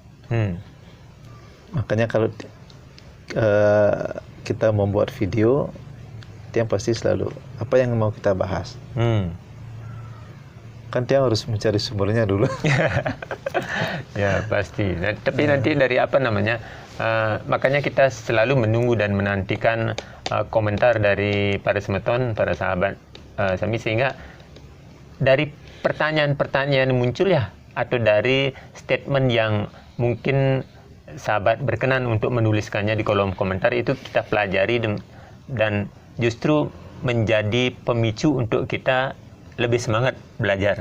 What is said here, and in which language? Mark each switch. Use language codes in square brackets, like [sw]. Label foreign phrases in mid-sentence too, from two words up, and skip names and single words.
[id] Makanya kalau kita membuat video, dia pasti selalu apa yang mau kita bahas. Kan dia harus mencari sumbernya dulu. Ya pasti. Nah, tapi nanti dari makanya kita selalu menunggu dan menantikan komentar dari para semeton, para sahabat Sami, sehingga dari pertanyaan-pertanyaan muncul ya, atau dari statement yang mungkin sahabat berkenan untuk menuliskannya di kolom komentar, itu kita pelajari dan justru menjadi pemicu untuk kita lebih semangat belajar.